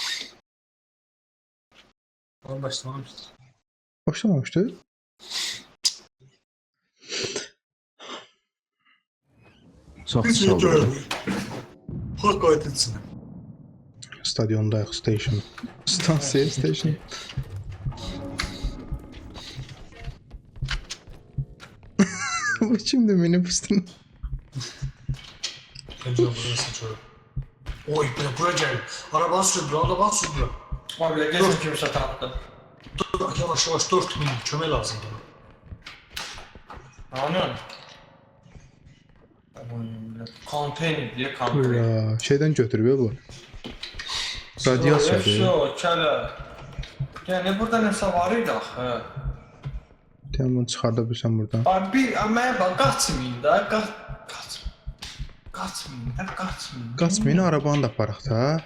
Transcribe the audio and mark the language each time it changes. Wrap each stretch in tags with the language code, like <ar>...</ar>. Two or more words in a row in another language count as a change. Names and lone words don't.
<az>Onu başlamamışdır. Başlamamışdı. Çox pis oldu. Haqq aydırsın. Stadiondayıq, station. Stansiya, station. Bu kimdir minibüsün?</az> <tr>Önce burası çocuk. Oy bura gel.</tr> <az>Arabanı sürdür, arabanı sürdür. Abi geçin kimsə tapdı. Dur, yavaş yavaş 4000 kömək lazım bana.</az> <tr>Anladın? Konteyner diye konteyner.</tr> <az>Ura, şeydən götürüb bu. Radiasiyadır. Yok, kələ. Yəni burada nəsə var idi axı. Deyəm bunu çıxarda bilsən buradan. Abi mənə bax qaçmayın da, qaçmayın da, qaçmayın. Qaçmayın, arabanı da aparaq da.</az>